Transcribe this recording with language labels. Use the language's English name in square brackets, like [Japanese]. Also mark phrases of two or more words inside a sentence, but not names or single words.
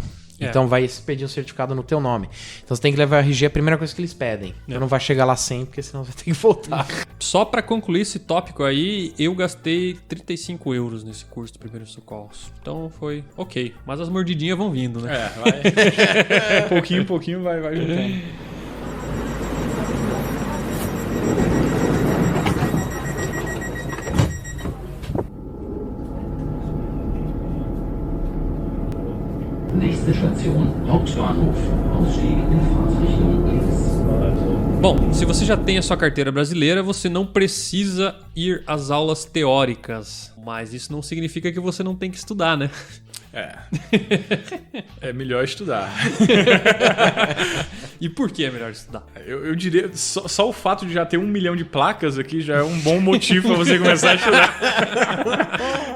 [Portuguese] Então vai pedir um certificado no teu nome. Então você tem que levar o RG, a primeira coisa que eles pedem. Então não vai chegar lá sem, porque senão você tem que voltar. Só pra concluir esse tópico aí, eu gastei €35 nesse curso de primeiros socorros. Então foi ok. Mas as mordidinhas vão vindo, né? Vai. Pouquinho em pouquinho vai juntando. [German] Nächste Station, Hauptbahnhof. Ausstieg in Fahrtrichtung links. [Portuguese] Bom, se você já tem a sua carteira brasileira, você não precisa ir às aulas teóricas. Mas isso não significa que você não tem que estudar, né? É melhor estudar. E por que é melhor estudar? Eu diria, só o fato de já ter 1 milhão de placas aqui já é um bom motivo para você começar a estudar.